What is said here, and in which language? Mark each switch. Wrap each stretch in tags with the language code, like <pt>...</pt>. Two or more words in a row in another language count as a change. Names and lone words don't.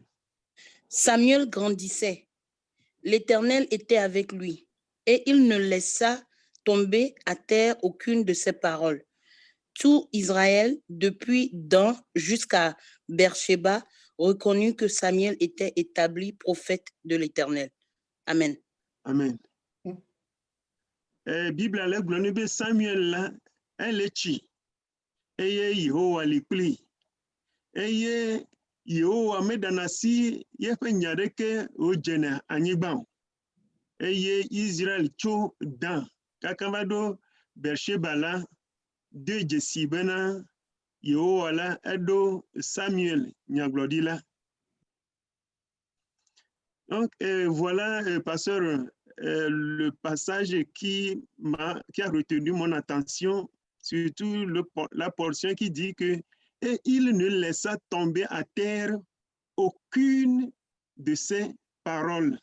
<fr>Samuel grandissait, l'Éternel était avec lui, et il ne laissa tomber à terre aucune de ses paroles. Tout Israël, depuis Dan jusqu'à Beersheba, reconnut que Samuel était établi prophète de l'Éternel. Amen. Amen.</fr> <ee>Bible ale gblɔ be Samuel la ele tsi eye Yehowa li kpli eye Yehowa meɖana si yeƒe nya ɖeke wodzena anyigba o eye Israel tso Dan kaka va ɖo Beersheba la de dzesi bena Yehowa la eɖo Samuel nyagblɔɖila.</ee> <fr>Donc, voilà, pasteur, le passage qui a retenu mon attention, surtout la portion qui dit que « Et il ne laissa tomber à terre aucune de ses paroles ».</fr>